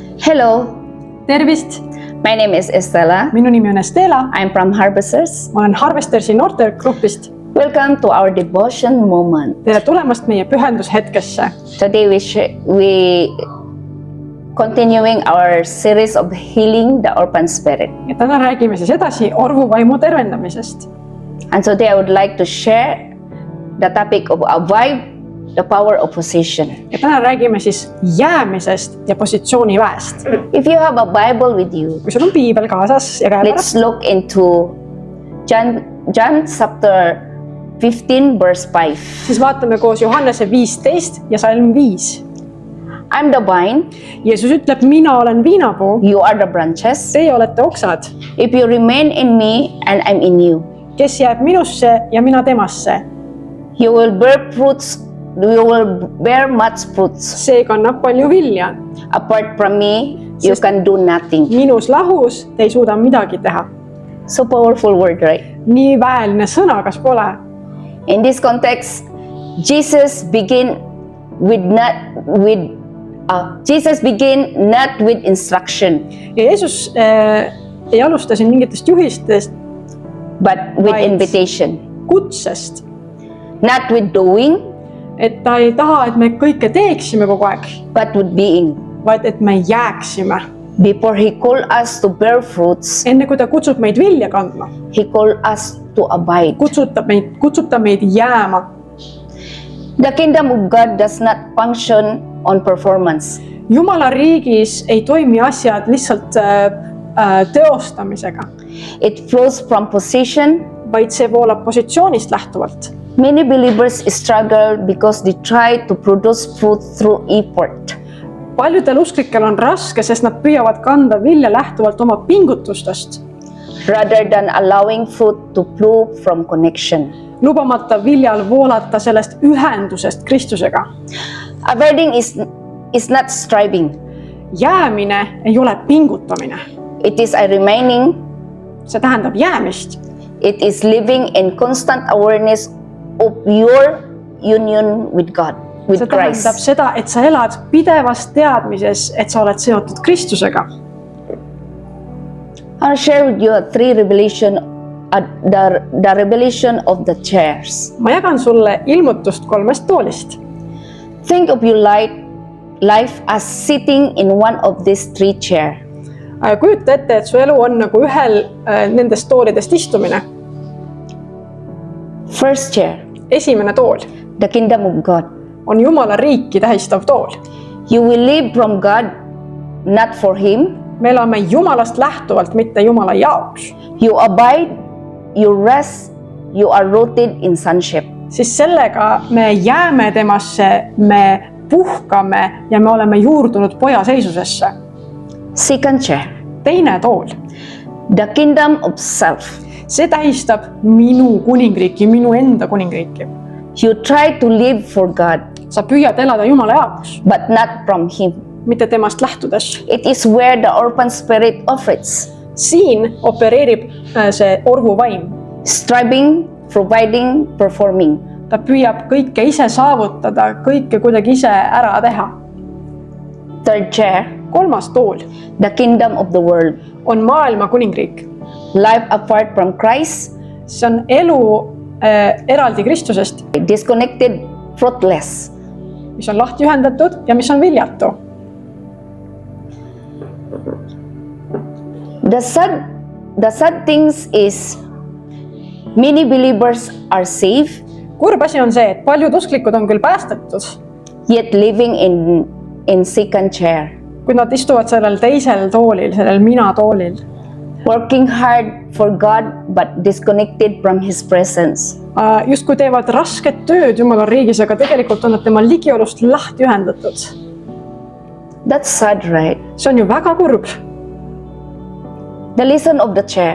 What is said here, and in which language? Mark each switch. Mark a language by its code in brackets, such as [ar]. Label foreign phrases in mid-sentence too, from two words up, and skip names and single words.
[en] Hello, [et] Tervist! [en] my name is Estella. [et] Minu nimi on Estela. [en] I'm from Harvesters. [et] Ma olen Harvestersi noortegrupist. [en] Welcome to our devotion moment. [et] Tere tulemast meie pühendushetkesse. [en] Today we continuing our series of healing the orphan spirit. [et] Ja täna räägime siis edasi orvuvaimu tervendamisest. [en] And today I would like to share the topic of avoid the power of possession. [et] Ja täna räägime siis jäämisest ja positsiooniväest. [en] If you have a Bible with you, [et] Kui sul on piibel kaasas ja [en] let's [et] käepärast, [en] look into John chapter 15 verse 5. [et] siis vaatame koos Johannese 15 ja salm 5. [en] I'm the vine, [et] Jeesus ütleb, mina olen viinapuu, [en] you are the branches. [et] teie olete oksad. [en] If you remain in me and I'm in you, [et] Kes jääb minusse ja mina temasse, [en] you will bear fruits. You will bear much fruits. [et] see kannab palju vilja. [en] Apart from me, you can do nothing. [et] Minus lahus te ei suuda midagi teha. [en] So powerful word, right? [et] Nii väeline sõna, kas pole? [en] In this context, Jesus began not with instruction, [et] Ja Jeesus ei alusta siin mingitest juhistest, [en] but with Right. invitation. [et] kutsest. [en] Not with doing, [et] Et ta ei taha, et me kõike teeksime kogu aeg, [en] but with being. [et] vaid et me jääksime. [en] Before he called us to bear fruits, [et] Enne kui ta kutsub meid vilja kandma, [en] he called us to abide. [et] kutsub ta meid jääma. [en] The kingdom of God does not function on performance. [et] Jumala riigis ei toimi asjad lihtsalt teostamisega, [en] It flows from position. [et] vaid see voolab positsioonist lähtuvalt. [en] Many believers struggle because they try to produce fruit through effort. [et] Paljudel usklikel on raske, sest nad püüavad kanda vilja lähtuvalt oma pingutustest, [en] rather than allowing fruit to flow from connection. [et] lubamata viljal voolata sellest ühendusest Kristusega. [en] Abiding is not striving. [et] Jäämine ei ole pingutamine. [en] It is a remaining. [et] See tähendab jäämist. [en] It is living in constant awareness of your union with God, with [et] See tähendab Christ. seda, et sa elad pidevas teadmises, et sa oled seotud Kristusega. [en] I'll share with you three revelation, the revelation of the chairs. [et] Ma jagan sulle ilmutust 3 toolist. [en] Think of your life as sitting in one of these 3 chairs. [et] Kujuta ette, et su elu on nagu ühel nendest toolidest istumine. [en] First chair, [et] Esimene tool [en] the kingdom of God. [et] on Jumala riiki tähistav tool. [en] You will live from God, not for Him. [et] Me elame Jumalast lähtuvalt, mitte Jumala jaoks. [en] You abide, you rest, you are rooted in sonship. [et] Siis sellega me jääme temasse, me puhkame ja me oleme juurdunud poja seisusesse. [en] Second chair, [et] Teine tool, [en] the kingdom of self. [et] see tähistab minu kuningriiki, minu enda kuningriiki. [en] You try to live for God, [et] Sa püüad elada Jumala jaoks, [en] but not from Him. [et] mitte temast lähtudes. [en] It is where the orphan spirit operates, [et] Siin opereerib see orvuvaim. [en] striving, providing, performing. [et] Ta püüab kõike ise saavutada, kõike kuidagi ise ära teha. [en] Third chair, [et] 3. tool [en] the kingdom of the world. [et] on maailma kuningriik. [en] Life apart from Christ, [et] See on elu eraldi Kristusest, [en] disconnected, fruitless. [et] mis on lahti ühendatud ja mis on viljatu. [en] The sad things is many believers are saved, [et] Kurb asi on see, et paljud usklikud on küll päästetud, [en] yet living in second chair, [et] kuid nad istuvad sellel teisel toolil, sellel mina toolil. [en] working hard for God but disconnected from His presence. [et] Justkui teevad rasket tööd Jumala riigis, aga tegelikult on nad tema ligiolust lahti ühendatud. [en] That's sad, right? [et] See on ju väga kurb. [en] The lesson of the chair.